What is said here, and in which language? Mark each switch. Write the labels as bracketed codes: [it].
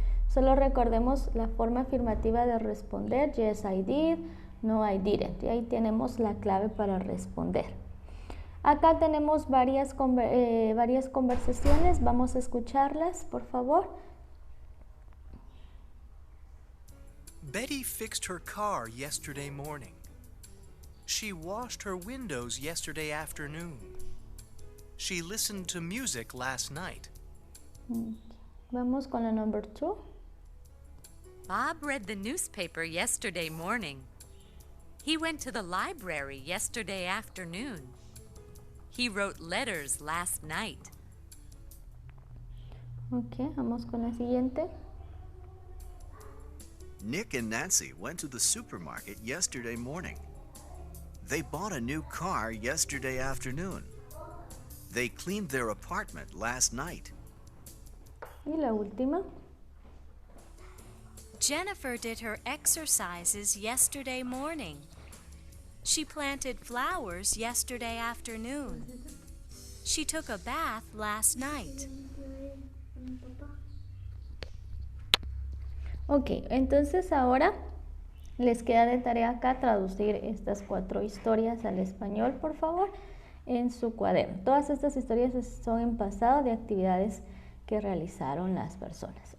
[es] Solo recordemos la forma afirmativa de responder, [en] yes I did, no I didn't. [es] Y ahí tenemos la clave para responder. Acá tenemos varias conversaciones, vamos a escucharlas, por favor. [en] Betty fixed her car yesterday morning. She washed her windows yesterday afternoon. She listened to music last night. [es] Vamos con la number 2. [en] Bob read the newspaper yesterday morning. He went to the library yesterday afternoon. He wrote letters last night. [es] Ok, vamos con la siguiente. [en] Nick and Nancy went to the supermarket yesterday morning. They bought a new car yesterday afternoon. They cleaned their apartment last night. [es] Y la última. [en] Jennifer did her exercises yesterday morning. She planted flowers yesterday afternoon. She took a bath last night. [es] Ok, entonces ahora les queda de tarea acá traducir estas 4 historias al español, por favor, en su cuaderno. Todas estas historias son en pasado de actividades que realizaron las personas.